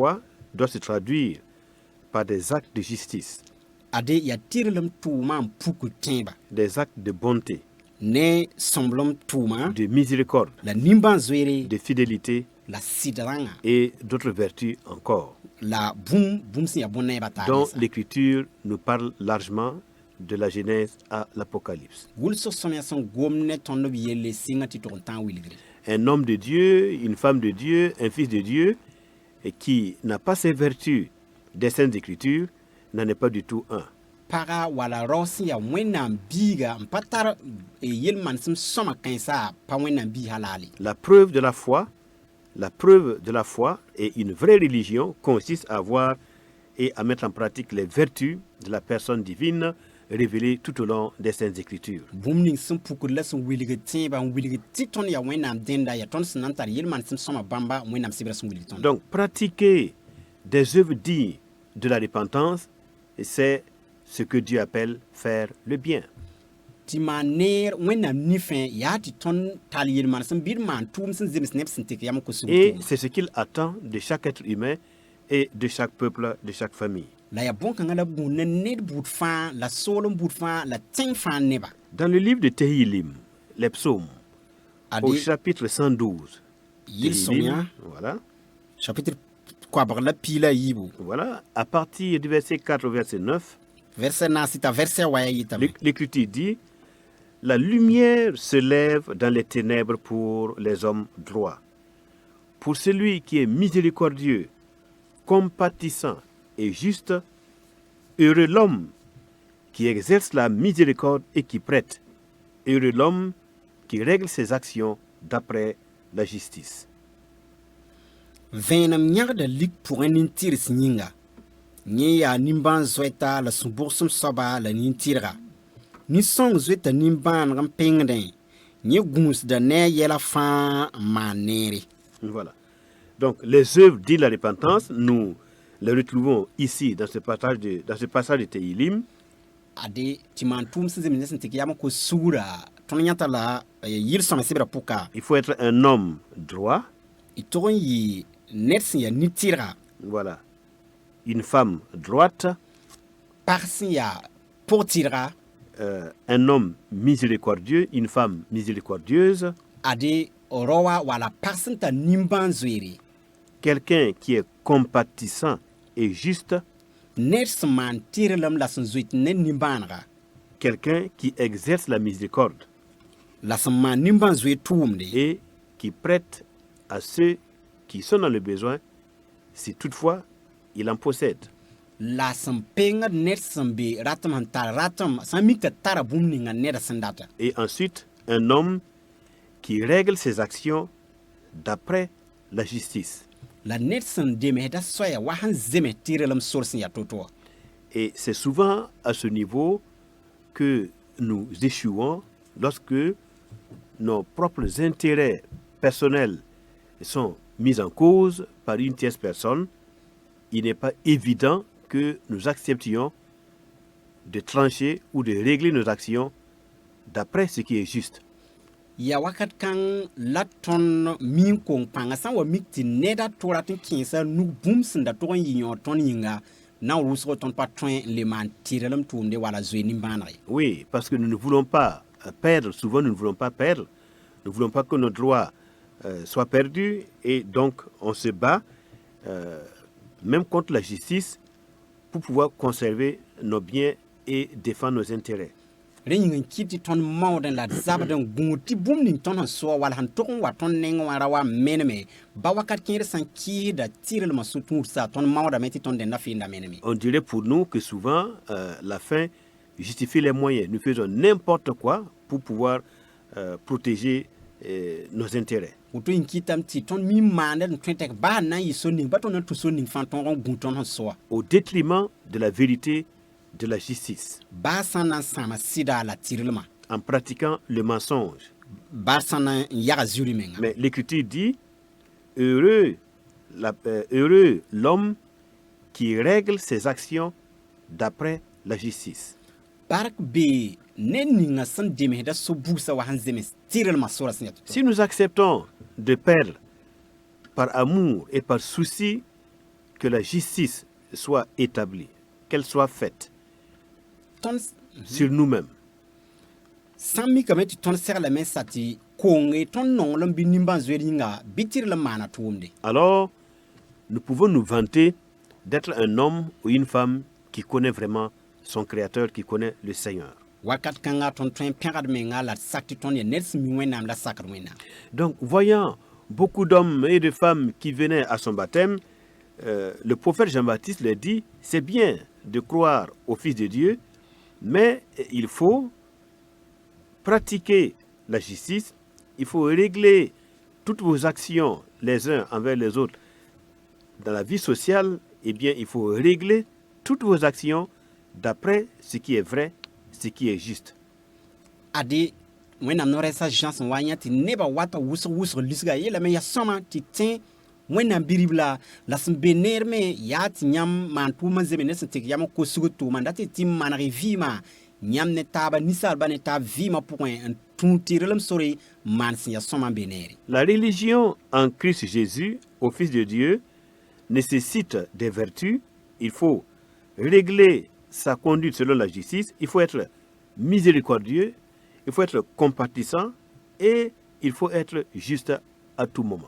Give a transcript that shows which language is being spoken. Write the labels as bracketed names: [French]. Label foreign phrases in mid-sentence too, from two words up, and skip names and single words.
[French] La foi doit se traduire par des actes de justice, [Mossi] ade ya tirlem tuma n puku tẽeba [French] des actes de bonté, [Mossi] ne sõmblem tuma [French] de miséricorde, [Mossi] la nimban zoeere [French] de fidélité [Mossi] la sɩdrãngã [French] et d'autres vertus encore, [Mossi] la bũmb sẽn yaa bõn-neebã [French] dont [Mossi] taab [French] l'Écriture nous parle largement de la Genèse à l'Apocalypse. [Mossi] wʋlsg sõmya sẽn gom ne tõnd b yelle sɩngã tɩ tʋg n tã n wilgre [French] Un homme de Dieu, une femme de Dieu, un fils de Dieu, et qui n'a pas ces vertus des Saintes Écritures, n'en est pas du tout un. [Mossi] paga wala rao sẽn yaa wẽnnaam biiga n pa tar yel-manesem sõma kãensa pa wẽnnaam bii halaale [French] La preuve de la foi et une vraie religion consiste à voir et à mettre en pratique les vertus de la personne divine révélées tout au long des Saintes Écritures. [Mossi] bũmb ning sẽn pukd la sẽn wilg tẽebã n wilg tɩ tõnd yaa wẽnnaam dẽnda yaa tõnd sẽn na n tar yel-manesem sõma bãmba wẽnnaam sɩbra sẽn wilg tõnd [French] Donc, pratiquer des œuvres dignes de la repentance, c'est ce que Dieu appelle faire le bien. [Mossi] tɩ maan neer wẽnnaam nifẽ yaa tɩ tõnd tall yel-manesem bɩ d maan tʋʋm sẽn zems neb sẽn tɩk yam kusg [French] Et c'est ce qu'il attend de chaque être humain et de chaque peuple, de chaque famille. [Mossi] la yaa bõn-kãngã la bũud ne ned buud fãa la soolem buud fãa la tẽng fãa neba [French] Dans le livre de Tehillim, les psaumes, au [Mossi] ade [French] chapitre 112, [Mossi] yel-sõmyã [French] voilà, [Mossi] chapitre koabg la pii la a yiibu [French] voilà, à partir du verset 4 au verset 9, [Mossi] verset naas t'a verset wa ya yɩtame [French] l'Écriture dit: la lumière se lève dans les ténèbres pour les hommes droits. Pour celui qui est miséricordieux, compatissant et juste, heureux l'homme qui exerce la miséricorde et qui prête. Heureux l'homme qui règle ses actions d'après la justice. [Mossi] vẽenem yãgda lik pʋgẽ nin-tɩrs yĩnga yẽ yaa nimbãan zoɛta la sũ-bʋgsem soaba la nin-tɩrga nin-sõng zoeta nimbãaneg n pẽngdẽ yẽ gũusda ne a yɛla fãa n maan neere [French] Voilà. Donc, les œuvres de la repentance, nous les retrouvons ici dans ce passage de Tehillim. [Mossi] ade tɩ maan tʋʋm sẽn zems ne sẽn tɩk yam n kos sugra tõnd yãta la yɩl-sõma sɩbra pʋka [French] Il faut être un homme droit, [Mossi] y tʋg n yɩ ned sẽn yaa nin-tɩrga [French] voilà, une femme droite, [Mossi] pag sẽn yaa pʋg-tɩrga [French] un homme miséricordieux, une femme miséricordieuse, [Mossi] ade raoa wala pag sẽn tar nimbãan zoeere [French] quelqu'un qui est compatissant et juste, [Mossi] ned sẽn maan tɩrlem la sẽn zoet ne nimbãanega [French] quelqu'un qui exerce la miséricorde [Mossi] la sẽn maan nimbãan zoe tʋʋmde [French] et qui prête à ceux qui sont dans le besoin, si toutefois il en possède. [Mossi] la sẽn pengd ned sẽn be ratem sẽn tar ratem sã n mik tɩ tara bũmb ninga neda sẽn data [French] Et ensuite, un homme qui règle ses actions d'après la justice. [Mossi] la ned sẽn demsda soɛya wa sẽn zems tɩrlem sor sẽn yaa to-toa [French] Et c'est souvent à ce niveau que nous échouons lorsque nos propres intérêts personnels sont mis en cause par une tierce personne. Il n'est pas évident que nous acceptions de trancher ou de régler nos actions d'après ce qui est juste. [Mossi] yaa wakat kãng la tõnd min kong pãnga sã n wa mik tɩ neda tʋra tɩ kẽesa nug bũmb sẽn da tʋg n yɩ yõ tõnd yĩnga na n wʋsg tõnd pa tõe n le maan tɩrlem tʋʋmde wala zoe nimbãanege [French] Oui, parce que nous ne voulons pas perdre, souvent nous ne voulons pas perdre, nous ne voulons pas que nos droits soient perdus et donc on se bat même contre la justice pour pouvoir conserver nos biens et défendre nos intérêts. [Mossi] rẽ yĩng n kɩt tɩ tõnd maoodẽ la d zabd n gũud tɩ bũmb ning tõnd sẽn soa wall sẽn tʋg n wa tõnd neng wã ra wa meneme ba wakat kẽer sẽn kɩɩsda tɩrlmã so-tũudsa tõnd maoodame tɩ tõnd dẽnda fɩɩnda meneme [French] On dirait pour nous que souvent la fin justifie les moyens. Nous faisons n'importe quoi pour pouvoir protéger nos intérêts. [Mossi] woto yĩn kɩtame tɩ tõnd mi maanda d n tõe tɛk baa na n yɩ so-ning ba tõnd na tʋ so-ning fãa tõog n gũ tõnd sẽn soa [French] Au détriment de la vérité, de la justice, [Mossi] baa sã n na n sãama sɩda la tɩrlmã [French] en pratiquant le mensonge. [Mossi] baa sã n na n yaga zuri menga [French] Mais l'Écriture dit, heureux l'homme qui règle ses actions d'après la justice. [Mossi] bark bee ned ninga sẽn demsda so-bugsã wa sẽn zems tɩrlmã sora sẽn yaa tɩ [French] Si nous acceptons de perdre par amour et par souci que la justice soit établie, qu'elle soit faite [Mossi] tõnd [French] sur nous-mêmes. [Mossi] sã n mikame tɩ tõnd seglame sa tɩ koonge tõnd nonglem bɩ nimbãn-zoeed yĩnga bɩ tɩ d la maana tʋʋmde. [French] Alors, nous pouvons nous vanter d'être un homme ou une femme qui connaît vraiment son Créateur, qui connaît le Seigneur. [Mossi] Wakat kãnga tõnd tõe n pẽgd menga la d sak tɩ tõnd ya ned sẽn mi Wẽnnaam la sakd Wẽnnaam. [French] Donc, voyant beaucoup d'hommes et de femmes qui venaient à son baptême, le prophète Jean-Baptiste leur dit, c'est bien de croire au Fils de Dieu, mais il faut pratiquer la justice, il faut régler toutes vos actions les uns envers les autres. Dans la vie sociale, eh bien, il faut régler toutes vos actions d'après ce qui est vrai, ce qui est juste. [Mossi] Ade Wẽnnaam no rɛsa Jean sẽn wa n yã tɩ nebã wata wʋsg lisga yeelame yaa sõma tɩ tẽ Wẽnnaam Bi-rib la sẽn be neer me yaa tɩ yãmb maan tʋʋm n zeme ned sẽn tek yam n kosg tʋʋma n dat tɩ maneg vɩɩmã yãmb ne taaba ninsaalbã ne taab vɩɩmã pʋgẽ n tũud tɩrlem sore n maan sẽn yaa sõma n be neere. [French] La religion en Christ Jésus, au Fils de Dieu, nécessite des vertus. Il faut régler sa conduite selon la justice. Il faut être miséricordieux, il faut être compatissant et il faut être juste à tout moment.